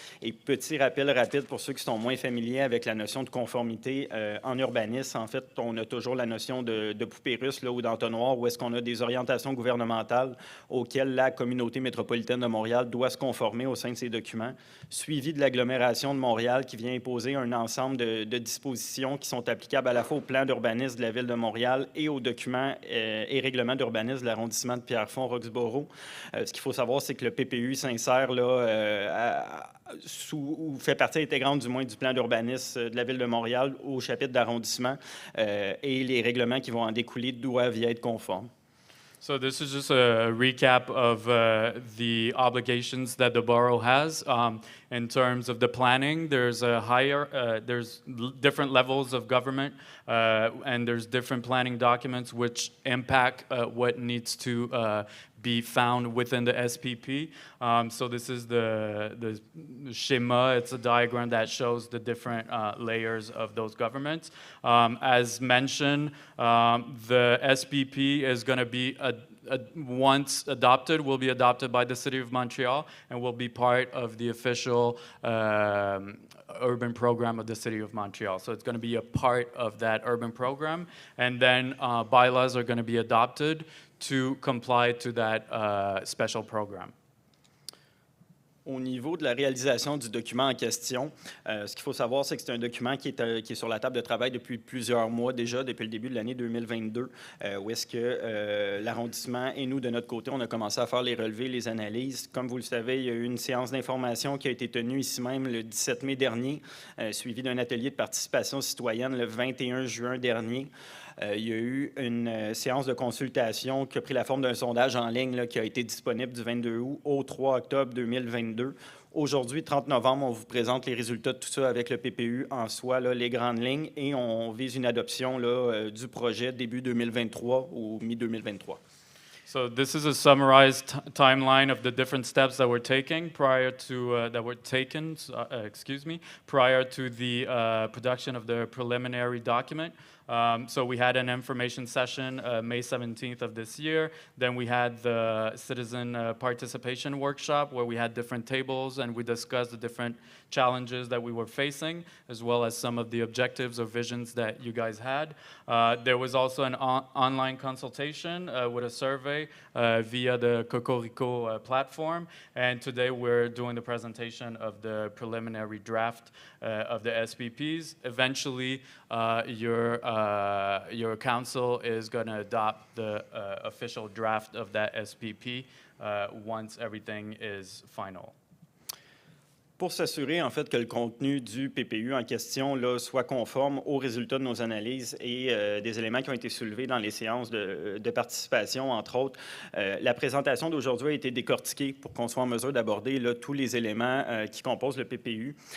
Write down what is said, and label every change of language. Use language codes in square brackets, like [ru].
[fr] Et petit rappel rapide pour ceux qui sont moins familiers avec la notion de conformité en urbanisme, en fait, on a toujours la notion de poupée russe là, ou d'entonnoir où est-ce qu'on a des orientations gouvernementales auxquelles la communauté métropolitaine de Montréal doit se conformer au sein de ces documents, suivi de l'agglomération de Montréal qui vient imposer un ensemble de dispositions qui sont applicables à la fois au plan d'urbanisme de la Ville de Montréal et aux documents et règlements d'urbanisme de l'arrondissement de Pierrefonds-Roxboro. Ce qu'il faut savoir, c'est que le PPU s'insère là, ou fait partie intégrante du moins du plan d'urbanisme de la Ville de Montréal au chapitre d'arrondissement et les règlements qui vont en découler doivent y être conformes. [en] So this is just a recap of the obligations that the borough has. In terms of the planning, there's different levels of government, and there's different planning documents which impact what needs to be found within the SPP. So this is the schema. It's a diagram that shows the different layers of those governments. As mentioned, the SPP is going to be once adopted, will be adopted by the City of Montreal and will be part of the official urban program of the City of Montreal. So it's going to be a part of that urban program. And then bylaws are going to be adopted to comply to that special program. [fr] Au niveau de la réalisation du document en question, ce qu'il faut savoir, c'est que c'est un document qui est sur la table de travail depuis plusieurs mois déjà, depuis le début de l'année 2022, où est-ce que l'arrondissement et nous, de notre côté, on a commencé à faire les relevés, les analyses. Comme vous le savez, il y a eu une séance d'information qui a été tenue ici même le 17 mai dernier, suivie d'un atelier de participation citoyenne le 21 juin dernier. Il y a eu une séance de consultation qui a pris la forme d'un sondage en ligne là, qui a été disponible du 22 août au 3 octobre 2022. Aujourd'hui, 30 novembre, on vous présente les résultats de tout ça avec le PPU en soi, là, les grandes lignes, et on vise une adoption là, du projet début 2023 ou mi-2023. [en] So this is a summarized timeline of the different steps that we're taking prior to prior to the production of the preliminary document. So we had an information session May 17th of this year. Then we had the citizen participation workshop where we had different tables and we discussed the different challenges that we were facing, as well as some of the objectives or visions that you guys had. There was also an online consultation with a survey via the Cocorico platform. And today we're doing the presentation of the preliminary draft of the SPPs. Eventually, your council is going to adopt the official draft of that SPP once everything is final. [fr] Pour s'assurer, en fait, que le contenu du PPU en question là, soit conforme aux résultats de nos analyses et des éléments qui ont été soulevés dans les séances de participation, entre autres, la présentation d'aujourd'hui a été décortiquée pour qu'on soit en mesure d'aborder là, tous les éléments qui composent le PPU.